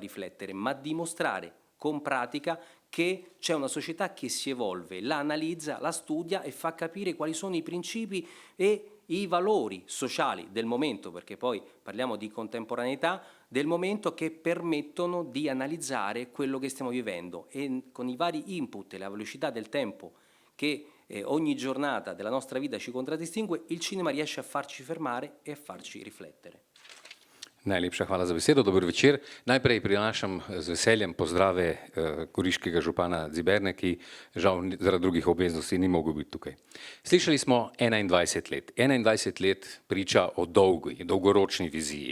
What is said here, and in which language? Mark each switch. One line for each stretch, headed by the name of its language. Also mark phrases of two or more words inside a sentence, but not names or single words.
Italian: riflettere, ma dimostrare con pratica che c'è una società che si evolve, la analizza, la studia e fa capire quali sono i principi e i valori sociali del momento, perché poi parliamo di contemporaneità, del momento, che permettono di analizzare quello che stiamo vivendo, e con i vari input e la velocità del tempo che ogni giornata della nostra vita ci contraddistingue, il cinema riesce a farci fermare e a farci riflettere.
Slovenian: Najlepša hvala za besedo, dober večer. Najprej prinašam z veseljem pozdrave goriškega župana Ziberne, ki žal zaradi drugih obveznosti ni mogel biti tukaj. Slišali smo 21 let. 21 let priča o dolgoročni viziji.